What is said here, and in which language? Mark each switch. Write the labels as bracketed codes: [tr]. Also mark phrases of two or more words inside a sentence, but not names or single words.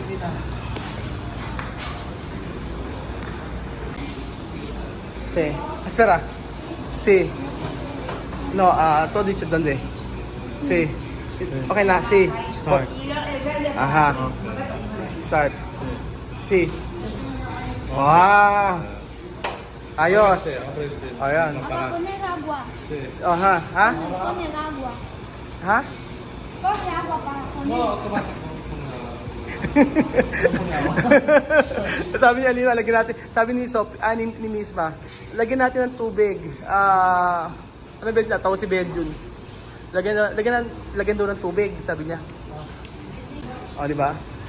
[es] Sí. Espera. Sí. No, todo dicho donde. Sí. Okay na, sí. [en] Start. Aha. Start. [es] Sí. [tl] Wow. Ayos. Ayan. [es] Acá poner agua. Aha. Ha? Poner agua. Ha? Pone agua para poner. [tl] Sabi ni Alina, lagyan natin. Sabi ni Sophie, ni Misma, lagyan natin ng tubig. Ano ba yun? Tawa si Belgium. Lagyan daw ng tubig, sabi niya. O, di ba?